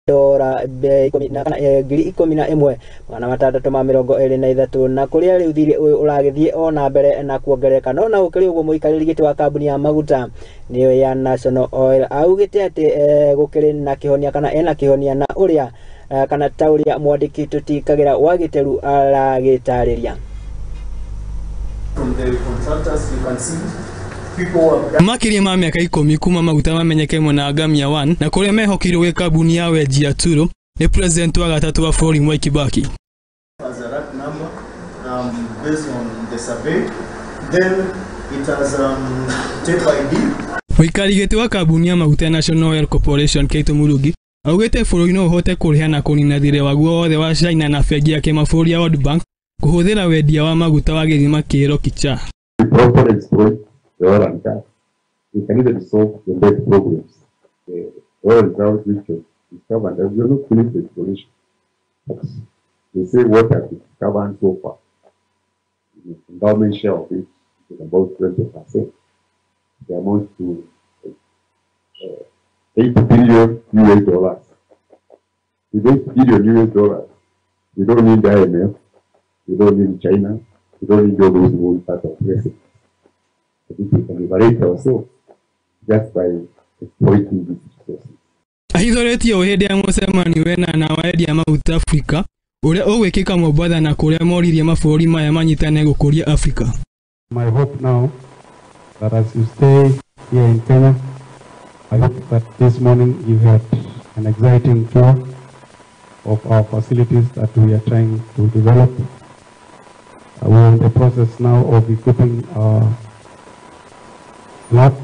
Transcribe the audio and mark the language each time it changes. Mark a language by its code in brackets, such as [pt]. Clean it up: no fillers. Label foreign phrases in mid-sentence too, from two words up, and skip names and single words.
[ki] dora ngiri 11 magana matandatũ ma mĩrongo ĩrĩ na ithatũ na kũrĩa rĩu thirĩ ũyũ ũragĩthiĩ ona mbere na kuongerereka no na gũkĩrĩ ũguo mũikarĩri gĩtĩ wa kambuni ya maguta nĩyo ya National Oil augĩte atĩ gũkĩrĩ na kĩhonia kana ena kĩhonia na ũrĩa kana ta ũrĩa mwandĩki tũtikagĩra wa gĩteru aragĩtarĩria. [en] From the contractors you can see [ki] makiria ma miaka 10 kuma maguta mamenyeke mwena Ngamia 1 na kuria mehokirwo gwe kambuni ya wendiaini ni president wa gatatu wa bũrũri Mwai Kibaki. [en] As a rack number based on the survey, then it has tape ID. [ki] Mũikari gĩtĩ wa kambuni ya maguta National Oil Corporation Keito Murugi augĩte bũrũri no ũhote kũrĩha na kũnina thirĩ waguo wothe wa China na bengi ya kĩmabũrũri ya World Bank kũhũthĩra wendia wa maguta wa gĩthima kĩero kicha. [en] The oil and gas. We can either solve the debt problems. The oil drought which was discovered, and we are not finished the exploration. They say what has been discovered so far. The endowment share of it is about 20%. It amounts to $8 billion US. With $8 billion US, we don't need the IMF, we don't need China, we don't need all those who part of places. We can liberate ourselves just by exploiting these resources. [ki] Ahithoretie uhindi ya mũcemanio wena na wendia maguta Afrika uria ũgwĩkĩka Mombasa na kuria moririe mabũrũri maya manyitane gũkũria Afrika. [en] My hope now that as you stay here in Kenya, I hope that this morning you had an exciting tour of our facilities that we are trying to develop. We are in the process now of equipping our lab.